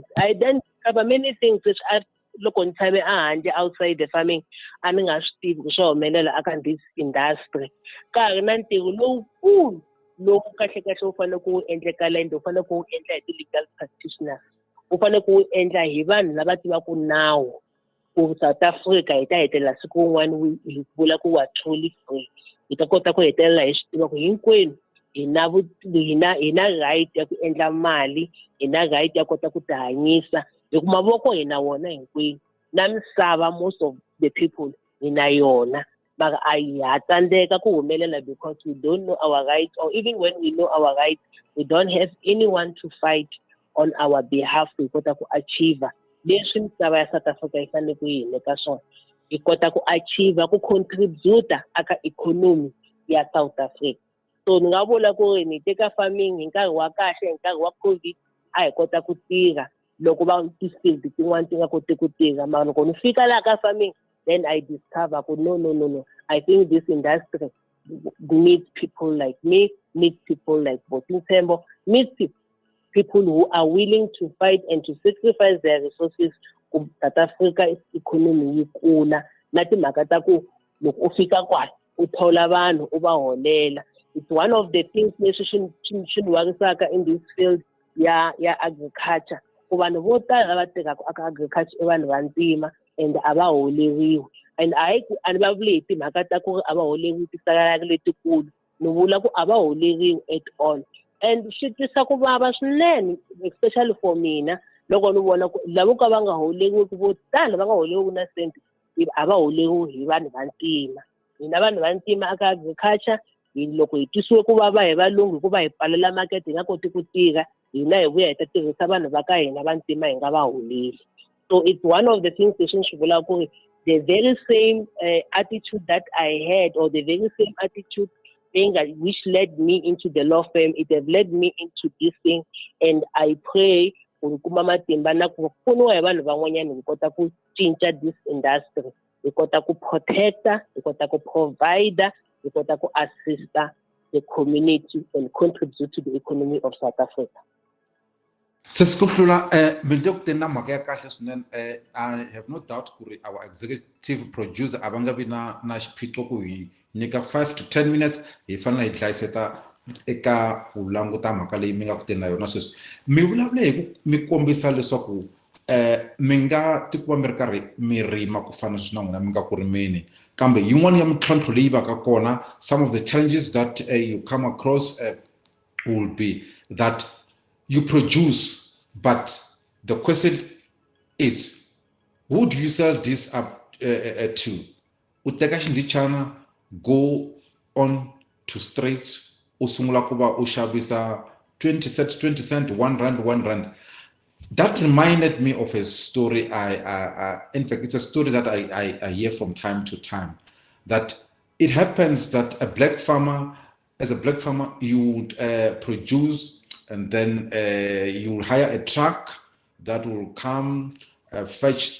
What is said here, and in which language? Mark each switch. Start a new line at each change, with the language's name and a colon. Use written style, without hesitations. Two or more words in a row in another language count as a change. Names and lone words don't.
English: I then cover many things which I look on time outside the farming and this industry. Legal practitioners.
Tsonga: South Africa ita hetela siku un'wana hi vula ku wa
English: truly free.
Tsonga: Ita kota ku hetelela hi swi tiva ku hinkwenu hina right ya ku endla mali, hina right ya kota ku tihanyisa hi ku mavoko hina wona hinkwenu na misava
English: most of the people
Tsonga: hina yona. Mara a hi ha tsandzeka ku humelela
English: because we don't know our rights, or even when we know our rights we don't have anyone to fight on our behalf
Tsonga: ku kota ku achieve leswi misava ya South Africa yi fanele ku yi nyika swona. Hi kota ku achieve ku contribute aka economy ya South Africa. So ni nga vula ku ri ni teka farming hi nkarhi wa kahle, hi nkarhi wa COVID a hi kota ku tirha loko va ti-field tin'wana ti nga koti ku tirha. Mara loko ni fika laha ka farming
English: then I discover ku no, I think this industry needs people like me, needs people like NTSHEMBO, needs people who are willing to fight and to sacrifice their resources ku South Africa economy
Tsonga: yi kula. Na timhaka ta ku loko u fika kwala u thola vanhu u va holela.
English: It's one of the things
Tsonga: leswi swi warisaka
English: in this field ya agriculture.
Tsonga: Ku vanhu vo tala va tirhaka aka agriculture i vanhu va ntima and a va holeriwi. And a ni va vuli hi timhaka ta ku a va holeriwi tisalari letikulu, ni vula ku a va holeriwi
English: at all.
Tsonga: And swi tisa ku vava swinene,
English: especially for
Tsonga: mina loko ni vona ku lavo ka va nga holeriwi vo tala va nga holeriwi na senti a va holeriwi hi vanhu va ntima. Hina vanhu va ntima aka agriculture loko hi tisiwe ku vava hi valungu hikuva hi pfalela market hi nga koti ku tirha, hina hi vuya hi ta tirhisa vanhu va ka hina va ntima hi nga va holeli.
English: So it's one of the things
Tsonga: swi vula ku ri
English: the very same attitude that I had, or the very same attitude which led me into the law firm, it has led me into this thing. And I pray
Tsonga: ku kuma matimba na ku pfuniwa hi vanhu van'wanyana hi kota ku cinca
English: this industry,
Tsonga: hi kota ku protecta, hi kota ku provider, hi kota ku assista
English: the community and contribute to the economy of South Africa.
Tsonga: Kuhlula,
English: I have no doubt our executive producer
Tsonga: abanga bina na xiphiqo ku hi nyika
English: 5 to 10 minutes
Tsonga: hi fanele hi hlayiseta eka ku languta mhaka leyi mi nga ku tena yona sweswi. Mi vulavule hi ku mi kombisa leswaku minga tikuva mi ri karhi mi rima ku fana swin'we na n'wina mi nga ku rimeni kambe yin'wana ya mintlhontlho leyi va ka kona,
English: some of the challenges that you come across will be that you produce, but the question is, who do you sell this up to?
Tsonga: U teka xindichana,
English: go on to streets,
Tsonga: u sungula ku va u xavisa 20 cent, 1 rand, 1 rand.
English: That reminded me of a story. In fact, it's a story that I hear from time to time. That it happens that as a black farmer, you would produce, and then you will hire a truck that will come fetch.